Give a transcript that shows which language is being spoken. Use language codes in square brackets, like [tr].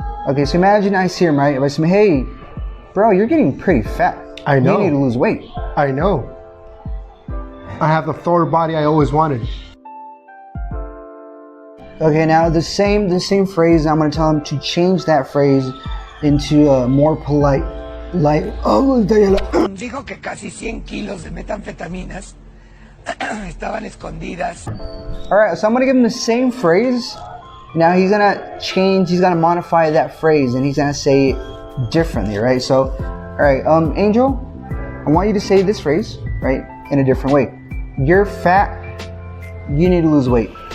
[en] Okay, so imagine I see him, right? If I say, hey, bro, you're getting pretty fat. I know. You need to lose weight. I know. I have the Thor body I always wanted. Okay, now the same phrase, I'm going to tell him to change that phrase into a more polite, like, [es] Dijo que casi 100 kilos de metanfetaminas estaban escondidas. [en] Alright, so I'm going to give him the same phrase. Now he's going to change, he's going to modify that phrase, and he's going to say it differently, right? So, alright, Angel, I want you to say this phrase, right, in a different way. You're fat, you need to lose weight.